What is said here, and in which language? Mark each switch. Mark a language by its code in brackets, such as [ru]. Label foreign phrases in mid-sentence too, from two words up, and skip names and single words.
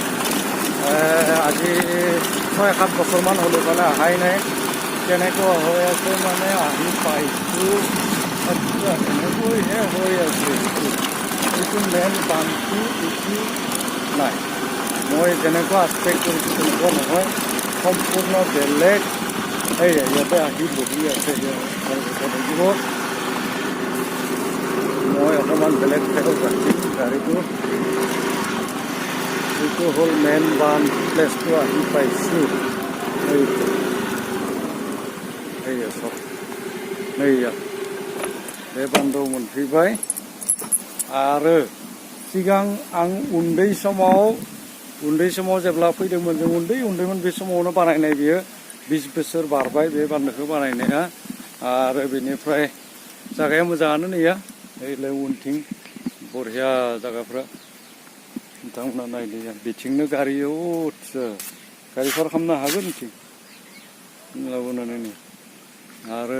[as] আজি 6-7 বছৰমান হ'ল ইফালে অহাই নাই কেনেকুৱা হৈ আছে মানে আহি পাইছোঁ আচ্ছা এনেকৈহে হৈ আছে এইটো মেইন বান্ধটো এইটো নাই মই যেনেকুৱা এক্সপেক্ট কৰিছোঁ তেনেকুৱা নহয় সম্পূৰ্ণ বেলেগ ইয়াতে আহি বহি আছে লাগিব মই অকণমান বেলেগ ঠাইত ৰাখিম গাড়ীটো এইটো হ'ল মেইন বান্ধ প্লেচটো আহি পাইছোঁ চব [brx] नैया बे बान्दोआव मोनफैबाय आरो सिगां आं उन्दै समाव जेब्ला फैदोंमोन जों उन्दैमोन बे समावनो बानायनाय बियो 20 बोसोर बारबाय बे बान्दोखौ बानायनाया आरो बेनिफ्राय जागाया मोजाङानो नैया ओइलाय उनथिं बरिया जागाफ्रा नोंथांमोना नायदो बिथिंनो गारि गारि पार्क खालामनो हागोन बिथिं लाबोनानै आरो